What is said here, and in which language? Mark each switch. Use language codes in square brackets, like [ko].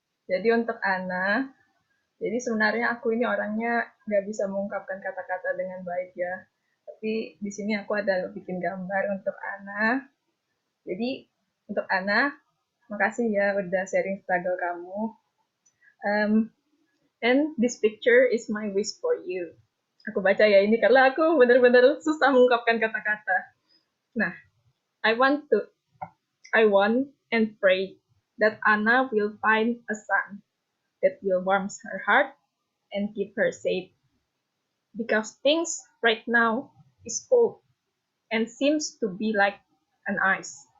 [id] Jadi untuk Ana, jadi sebenarnya aku ini orangnya nggak bisa mengungkapkan kata-kata dengan baik ya. Tapi di sini aku ada bikin gambar untuk Ana. Jadi untuk Ana, makasih ya udah sharing struggle kamu. [en] Um, and this picture is my wish for you. [id] Aku baca ya ini karena aku benar-benar susah mengungkapkan kata-kata. [en] Nah, I want to, I want and pray that Anna will find a son that will warm her heart and keep her safe. Because things right now is cold and seems to be like an ice.